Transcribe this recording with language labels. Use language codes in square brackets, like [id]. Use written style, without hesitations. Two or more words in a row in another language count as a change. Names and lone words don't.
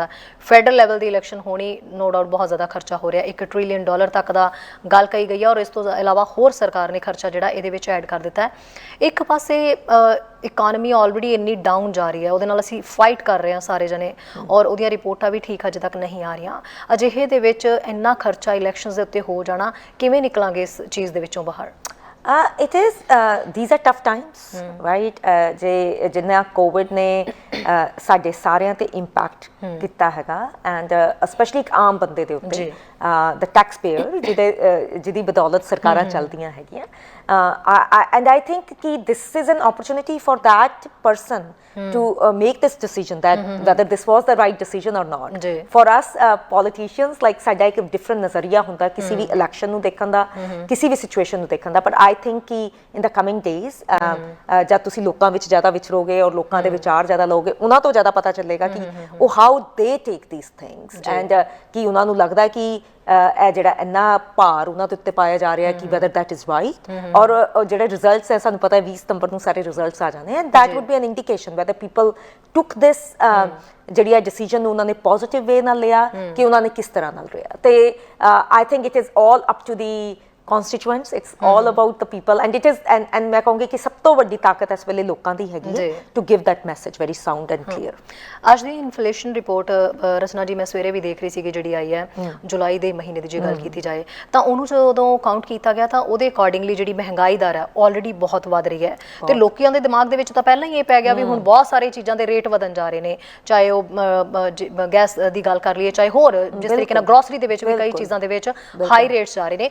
[pa] ਫੈਡਰਲ ਲੈਵਲ ਦੀ ਇਲੈਕਸ਼ਨ ਹੋਣੀ, [en] no doubt [pa] ਬਹੁਤ ਜ਼ਿਆਦਾ ਖਰਚਾ ਹੋ ਰਿਹਾ, $1 ਟ੍ਰਿਲੀਅਨ ਤੱਕ ਦਾ ਗੱਲ ਕਹੀ ਗਈ ਹੈ ਔਰ ਇਸ ਤੋਂ ਇਲਾਵਾ ਹੋਰ ਸਰਕਾਰ ਨੇ ਖਰਚਾ ਜਿਹੜਾ ਇਹਦੇ ਵਿੱਚ ਐਡ ਕਰ ਦਿੱਤਾ ਹੈ। ਇੱਕ ਪਾਸੇ [en] economy already [pa] ਇੰਨੀ ਡਾਊਨ ਜਾ ਰਹੀ ਹੈ, ਉਹਦੇ ਨਾਲ ਅਸੀਂ ਫਾਈਟ ਕਰ ਰਹੇ ਹਾਂ ਸਾਰੇ ਜਣੇ ਔਰ ਉਹਦੀਆਂ ਰਿਪੋਰਟਾਂ ਵੀ ਠੀਕ ਅਜੇ ਤੱਕ ਨਹੀਂ ਆ ਰਹੀਆਂ। ਅਜਿਹੇ ਦੇ ਵਿੱਚ ਇੰਨਾ ਖਰਚਾ ਇਲੈਕਸ਼ਨਸ ਦੇ ਉੱਤੇ ਹੋ ਜਾਣਾ, ਕਿਵੇਂ ਨਿਕਲਾਂਗੇ ਇਸ ਚੀਜ਼ ਦੇ ਵਿੱਚੋਂ ਬਾਹਰ? [en] It is, these are tough times, right? [pa] ਜੇ ਜਿੰਨਾ ਕੋਵਿਡ ਨੇ ਸਾਡੇ ਸਾਰਿਆਂ ਤੇ ਇੰਪੈਕਟ ਕੀਤਾ ਹੈਗਾ ਐਂਡ ਸਪੈਸ਼ਲੀ ਇੱਕ ਆਮ ਬੰਦੇ ਦੇ ਉੱਤੇ, [en] the tax payer [pa] ਜਿਹਦੀ ਬਦੌਲਤ ਸਰਕਾਰਾਂ ਚੱਲਦੀਆਂ ਹੈਗੀਆਂ। [en] and I think ਕਿ this is an opportunity for that person to make this decision that whether this was the right decision or not. For us politicians, like [pa] ਸਾਡਾ ਇੱਕ ਡਿਫਰੈਂਟ ਨਜ਼ਰੀਆ ਹੁੰਦਾ ਕਿਸੇ ਵੀ ਇਲੈਕਸ਼ਨ ਨੂੰ ਦੇਖਣ ਦਾ, ਕਿਸੇ ਵੀ ਸਿਚੁਏਸ਼ਨ ਨੂੰ ਦੇਖਣ ਦਾ, [en] but I think [pa] ਕਿ [en] in the coming [pa] ਡੇਜ਼ ਜਦ ਤੁਸੀਂ ਲੋਕਾਂ ਵਿੱਚ ਜ਼ਿਆਦਾ ਵਿਚਰੋਗੇ ਔਰ ਲੋਕਾਂ ਦੇ ਵਿਚਾਰ ਜ਼ਿਆਦਾ ਲਓਗੇ, ਉਹਨਾਂ ਤੋਂ ਜ਼ਿਆਦਾ ਪਤਾ ਚੱਲੇਗਾ ਕਿ ਉਹ [en] how they take these things [pa] ਐਂਡ ਕਿ ਉਹਨਾਂ ਨੂੰ ਲੱਗਦਾ ਕਿ ਇਹ ਜਿਹੜਾ ਇੰਨਾ ਭਾਰ ਉਹਨਾਂ ਦੇ ਉੱਤੇ ਪਾਇਆ ਜਾ ਰਿਹਾ ਕਿ [en] whether that is right, [pa] ਔਰ ਜਿਹੜੇ ਰਿਜ਼ਲਟਸ ਹੈ ਸਾਨੂੰ ਪਤਾ ਹੈ 20 ਸਤੰਬਰ ਨੂੰ ਸਾਰੇ ਰਿਜ਼ਲਟਸ ਆ ਜਾਣੇ, ਐਂਡ [en] that would be an indication whether people took this [pa] ਜਿਹੜੀ ਆ ਡਿਸੀਜਨ ਨੂੰ ਉਹਨਾਂ ਨੇ [en] positive way [pa] ਨਾਲ ਲਿਆ ਕਿ ਉਹਨਾਂ ਨੇ ਕਿਸ ਤਰ੍ਹਾਂ ਨਾਲ ਲਿਆ। [en] ਤੇ I think it is all up to the constituents, it's all about the people, and it is and [hi] मैं कहूँगी कि सब तो [pa] ਵੱਡੀ ਤਾਕਤ ਇਸ ਵੇਲੇ ਲੋਕਾਂ ਦੀ ਹੈਗੀ ਹੈ [en] to give that message very sound and clear। [pa] ਅੱਜ ਦੀ [en] inflation report [pa] ਰਚਨਾ ਜੀ ਮੈਂ ਸਵੇਰੇ ਵੀ ਦੇਖ ਰਹੀ ਸੀ ਕਿ ਜਿਹੜੀ ਆਈ ਹੈ ਜੁਲਾਈ ਦੇ ਮਹੀਨੇ ਦੀ ਜੇ ਗੱਲ ਕੀਤੀ ਜਾਏ ਤਾਂ ਉਹਨੂੰ ਜਦੋਂ ਕਾਊਂਟ ਕੀਤਾ ਗਿਆ ਤਾਂ ਉਹਦੇ ਅਕੋਰਡਿੰਗਲੀ ਜਿਹੜੀ ਮਹਿੰਗਾਈ ਦਰ ਹੈ ਆਲਰੇਡੀ ਬਹੁਤ ਵੱਧ ਰਹੀ ਹੈ ਤੇ ਲੋਕਾਂ ਦੇ ਦਿਮਾਗ ਦੇ ਵਿੱਚ ਤਾਂ ਪਹਿਲਾਂ ਹੀ ਇਹ ਪੈ ਗਿਆ ਵੀ ਹੁਣ ਬਹੁਤ ਸਾਰੇ ਚੀਜ਼ਾਂ ਦੇ ਰੇਟ ਵਧਣ ਜਾ ਰਹੇ ਨੇ, ਚਾਹੇ ਉਹ ਗੈਸ ਦੀ ਗੱਲ ਕਰ ਲਈਏ, ਚਾਹੇ ਹੋਰ ਜਿਸ ਤਰੀਕੇ ਨਾਲ ਗਰੋਸਰੀ ਦੇ ਵਿੱਚ ਵੀ ਕਈ ਚੀਜ਼ਾਂ ਦੇ ਵਿੱਚ [en] high rates [pa] ਜਾ ਰਹੇ ਨੇ।